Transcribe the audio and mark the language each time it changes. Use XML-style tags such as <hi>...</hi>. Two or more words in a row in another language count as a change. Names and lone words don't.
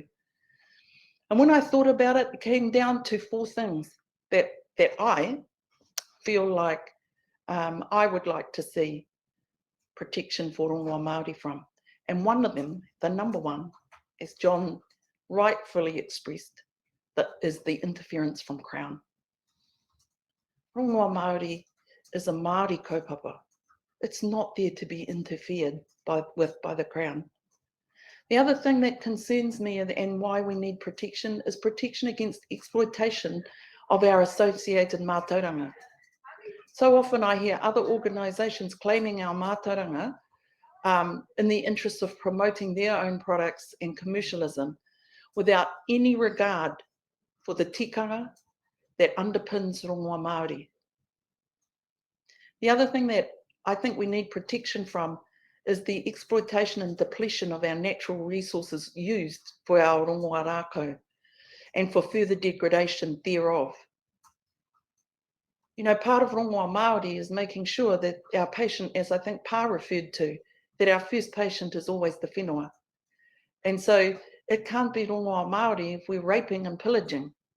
<en>And when I thought about it, it came down to 4 things that I feel like I would like to see protection for</en> <mi>Rongoā Māori</mi> <en>from. And one of them, the number one, as John rightfully expressed, that is the interference from Crown.</en> <mi>Rongoā Māori</mi> <en>is a Māori kaupapa. It's not there to be interfered with by the Crown. The other thing that concerns me and why we need protection is protection against exploitation of our associated mātauranga. So often I hear other organisations claiming our mātauranga in the interest of promoting their own products and commercialism without any regard for the tikanga that underpins</en> <mi>Rongoā Māori.</mi> <en>The other thing that I think we need protection from is the exploitation and depletion of our natural resources used for our</en> <mi>rongoā rākau</mi> <en>and for further degradation thereof. You know, part of</en> <mi>Rongoā Māori</mi> <en>is making sure that our patient, as I think Pa referred to, that our first patient is always the whenua. And so it can't be</en> <mi>Rongoā Māori</mi> <en>if we're raping and pillaging.</en>